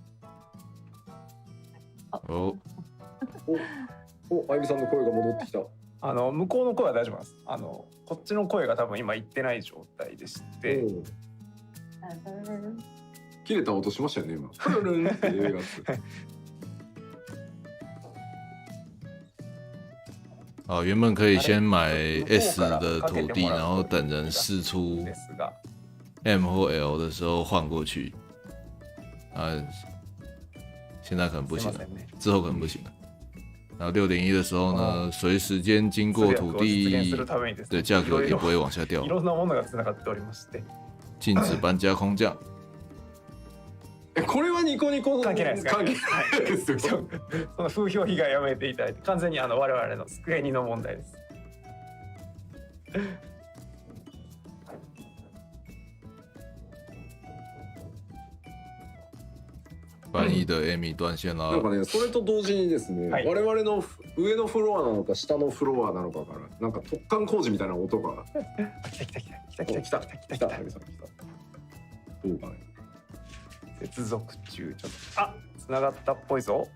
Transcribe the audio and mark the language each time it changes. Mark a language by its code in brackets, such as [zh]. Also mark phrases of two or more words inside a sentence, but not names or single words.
[ja] お、あゆみさんの声が戻ってきた。向こうの声は大丈夫なんです。こっちの声が多分今言ってない状態でして。切れた音しましたよね今。プルルンっていうやつ。 [zh] 原本可以先买 S 的土地，然后等人试出 M 或 L 的时候换过去。现在可能不行了，之后可能不行了。然后6.1的时候呢，随时间经过土地的价格也不会往下掉。 [ja] いろんなものがつながっておりまして。 [zh] 禁止搬家空降。 [ja] これはニコニコ関係ないです。関係ないですよ。その風評被害やめていただいて、完全に我々の机にの問題です。 [zh] 翻译的 Amy 断線了。 [ja] なんかね、それと同時にですね、我々の上のフロアなのか下のフロアなのかからなんか突貫工事みたいな音が。来た。どうかね。接続中。ちょっと繋がったっぽいぞ。